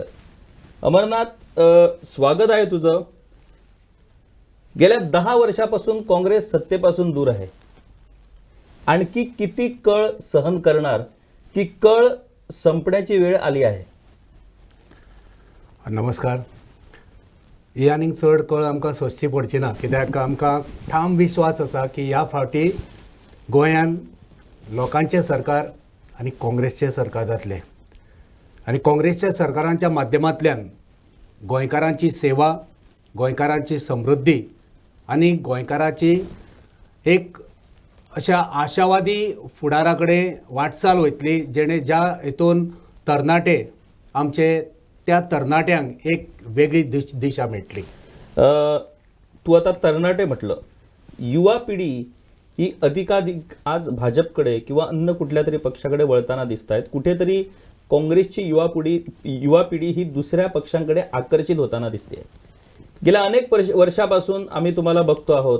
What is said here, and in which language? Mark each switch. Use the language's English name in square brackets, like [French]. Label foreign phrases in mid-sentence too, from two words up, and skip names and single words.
[Marathi] अमरनाथ, स्वागत आहे तुझं. गेल्या 10 वर्षापासून काँग्रेस सत्तेपासून दूर आहे. आणखी किती कळ सहन करणार की कळ संपण्याची वेळ आली आहे? नमस्कार. [Konkani] ही आनीक चड कळ आमकां सोंसची पडची ना, कित्याक आमकां ठाम विश्वास आसा की ह्या फावटी गोंयान लोकांचें सरकार आनी काँग्रेसचें सरकार जातलें आनी काँग्रेसच्या सरकारांच्या माध्यमांतल्यान गोंयकारांची सेवा, गोंयकारांची समृद्धी आनी गोंयकाराची एक अशा आशावादी फुडारा कडेन वाटचाल वयतली, जेणे ज्या हेतून तरणाटे आमचे त्या तरणाट्यांक एक वेगळी दिशा मेळटली. [Marathi] तू आता तरणाटे म्हटलं, युवा पिढी ही अधिकाधिक आज भाजपकडे किंवा अन्य कुठल्या तरी पक्षाकडे वळताना दिसत आहेत. कुठेतरी काँग्रेसची युवा पिढी ही दुसऱ्या पक्षांकडे आकर्षित होताना दिसते. गेल्या अनेक वर्षापासून आम्ही तुम्हाला बघतो आहोत.